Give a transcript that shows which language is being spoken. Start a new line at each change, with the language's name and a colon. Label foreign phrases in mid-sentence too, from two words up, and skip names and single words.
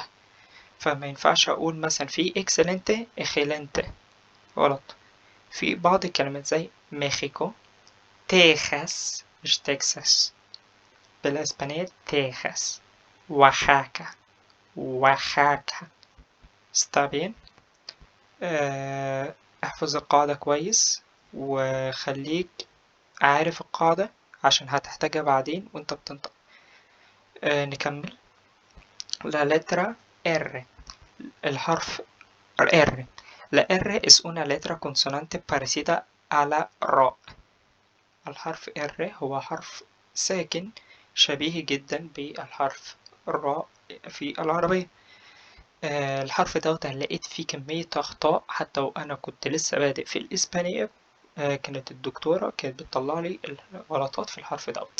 Arabic: فما ينفعش أقول مثلا في إكسلنت إخيلنت، غلط. في بعض الكلمات زي مكسيكو، تيخاس مش تكساس، بالإسبانية تيخاس، وحاكا.
Spanish: está bien.
Arabic: احفظ القاعدة كويس وخليك عارف القاعدة عشان هتحتاجها بعدين وانت بتنطق. نكمل.
Spanish: La letra R.
Arabic: الحرف R.
Spanish: La R es una letra consonante parecida a la R.
Arabic: الحرف R هو حرف ساكن شبيه جدا بالحرف R في العربية. الحرف دوت أنا لقيت فيه كمية أخطاء حتى وأنا كنت لسه بادئ في الإسبانية. كانت الدكتورة كانت بتطلعلي الغلطات في الحرف دوت.